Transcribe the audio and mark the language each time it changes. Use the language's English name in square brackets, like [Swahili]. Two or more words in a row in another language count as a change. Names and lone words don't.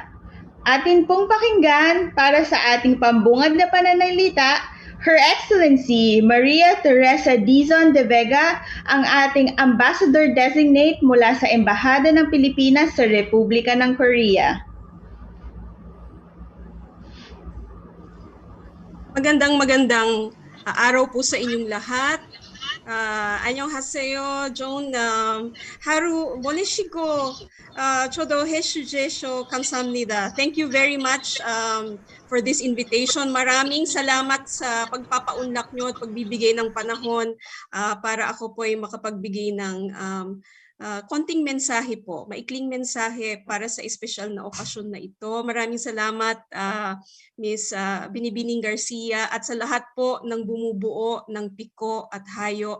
[Filipino] Atin pong pakinggan para sa ating pambungad na pananalita, [English] Her Excellency [Filipino] Maria Teresa Dizon de Vega, ang ating [English] Ambassador Designate [Filipino] mula sa Embahada ng Pilipinas sa Republika ng Korea. Magandang araw po sa inyong lahat. [Korean] 안녕하세요. 좋은 하루 보내시고 저도 해주셔서 감사합니다. [English] Thank you very much for this invitation. [Filipino] Maraming salamat sa pagpapaunlak nyo at pagbibigay ng panahon para ako po ay makapagbigay ng konting mensahe po, maikling mensahe para sa espesyal na okasyon na ito. Maraming salamat Ms. Binibining Garcia at sa lahat po ng bumubuo ng PIKO at Hayo.